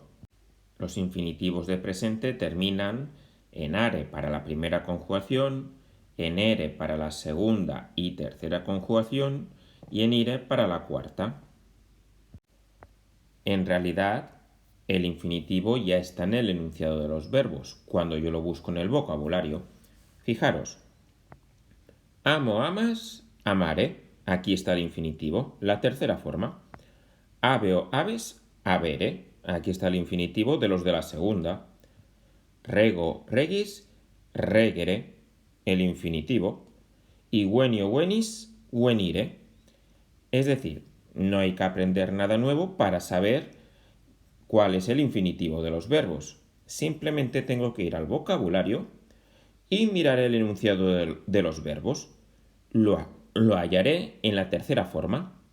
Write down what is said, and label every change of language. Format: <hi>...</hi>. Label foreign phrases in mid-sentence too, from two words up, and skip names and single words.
<es>Los infinitivos de presente terminan en are para la primera conjugación, en ere para la segunda y tercera conjugación y en ire para la cuarta. En realidad, el infinitivo ya está en el enunciado de los verbos, cuando yo lo busco en el vocabulario.</es> <la>Fijaros, amo, amas, amare.</la> <es>Aquí está el infinitivo, la tercera forma.</es> <la>Habeo, habes, habere.</la> <es>Aquí está el infinitivo de los de la segunda.</es> <la>Rego, regis, regere.</la> <es>El infinitivo. Y</es> <la>wenio, wenis, wenire.</la> <es>Es decir, no hay que aprender nada nuevo para saber cuál es el infinitivo de los verbos. Simplemente tengo que ir al vocabulario y mirar el enunciado de los verbos. Lo hallaré en la tercera forma.</es>